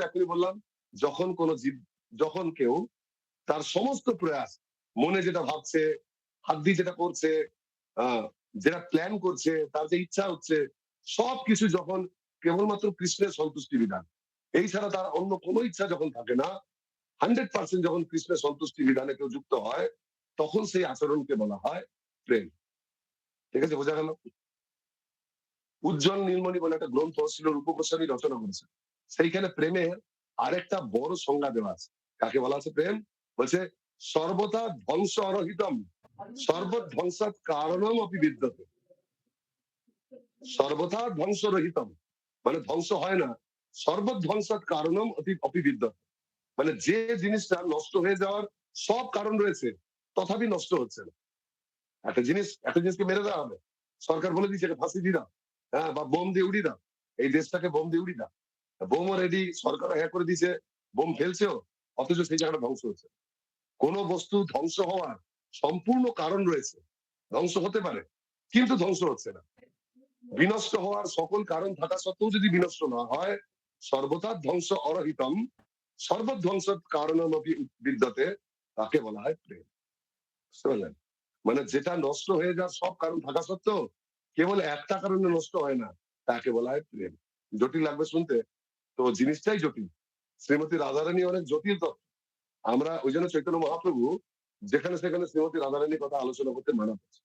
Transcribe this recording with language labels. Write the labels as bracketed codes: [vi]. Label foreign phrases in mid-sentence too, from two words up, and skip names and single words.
[bn] এখনই বললাম, যখন কোন জীব, যখন কেউ তার সমস্ত প্রয়াস, মনে যেটা ভাবছে, হাত দিয়ে যেটা করছে, যেটা প্ল্যান করছে, তার যে ইচ্ছা হচ্ছে, সবকিছু যখন কেবলমাত্র কৃষ্ণের সন্তুষ্টি বিধান, এই ছাড়া তার অন্য কোনো ইচ্ছা যখন থাকে না, 100% যখন কৃষ্ণের সন্তুষ্টি বিধানে কেউ যুক্ত হয়, তখন সেই আচরণকে বলা হয় প্রেম। ঠিক আছে, বোঝা গেল? উজ্জ্বল নীলমণি বলে একটা গ্রন্থ ছিল, রূপ গোস্বামী রচনা করেছে। সেইখানে প্রেমের আরেকটা বড় সংজ্ঞা দেওয়া আছে। কাকে বলা আছে প্রেম? বলছে [sa] সর্বদা ধ্বংস অরহিতম সর্বধ্বংসাৎ কারণম অপি বিদ্যতে। সর্বদা ধ্বংস রহিতম [bn] মানে ধ্বংস হয় না, [sa] সর্বধ্বংসাৎ কারণম অপি বিদ্যতে [bn] মানে যে জিনিসটা নষ্ট হয়ে যাওয়ার সব কারণ রয়েছে, তথাপি নষ্ট হচ্ছে না। একটা জিনিসকে মেরে দেওয়া হবে, সরকার বলে দিচ্ছে ফাঁসি দিয়ে দাও, হ্যাঁ, বা বোম দিয়ে উড়িয়ে দাও, এই দেশটাকে বোম দিয়ে উড়িয়ে দাও। বোমও রেডি, সরকার হ্যাঁ করে দিছে, বোম ফেলছেও, অথচ সেই জায়গাটা ধ্বংস হচ্ছে। কোন বস্তু ধ্বংস হওয়ার সম্পূর্ণ কারণ রয়েছে, ধ্বংস হতে পারে কিন্তু ধ্বংস হচ্ছে না। বিনষ্ট হওয়ার সকল কারণ থাকা সত্ত্বেও যদি বিনষ্ট না হয়, [sa] সর্বদা ধ্বংস অরহিতম সর্বধ্বংস কারণম অপি বিদ্যতে, [bn] তাকে বলা হয় প্রেম। বুঝতে পারলেন? মানে যেটা নষ্ট হয়ে যাওয়ার সব কারণ থাকা সত্ত্বেও কেবল একটা কারণে নষ্ট হয় না, তাকে বলা হয় প্রেম। জটিল লাগবে শুনতে, তো জিনিসটাই জটিল। শ্রীমতী রাধারানী অনেক জটিল তত্ত্ব। আমরা ওই জন্য চৈতন্য মহাপ্রভু যেখানে সেখানে শ্রীমতী রাধারানীর কথা আলোচনা করতে মানা করছে।